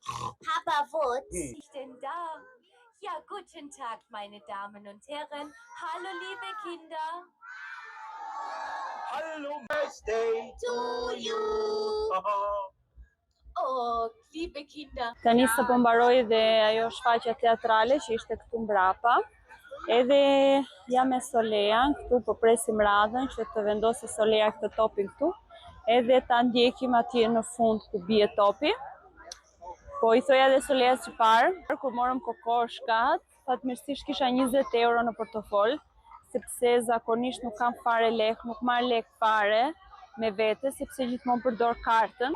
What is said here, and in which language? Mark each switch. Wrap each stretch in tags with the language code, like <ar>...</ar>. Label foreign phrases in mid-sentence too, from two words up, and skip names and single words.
<de>Papa Wutz? Ich denn da? Ja, guten Tag, meine Damen und Herren. Hallo, liebe Kinder. Hallo,</de> <en>Birthday To you!</en> <de>Oh, liebe Kinder.</de> <sq>Tani sa po mbaroi dhe ajo shfaqja teatrale që ishte këtu mbrapa. Edhe jam me Solean, këtu po presim radhën që të vendosë Solea këtë topin këtu. Edhe ta ndjekim atje në fund ku bie topi. Po i thoja dhe Soleas që parë, kur morëm kokoshkat, fatmirësisht kisha 20 euro në portofol, sepse zakonisht nuk kam fare lek, nuk marr lek fare me vete, sepse gjithmonë përdor kartën.</sq>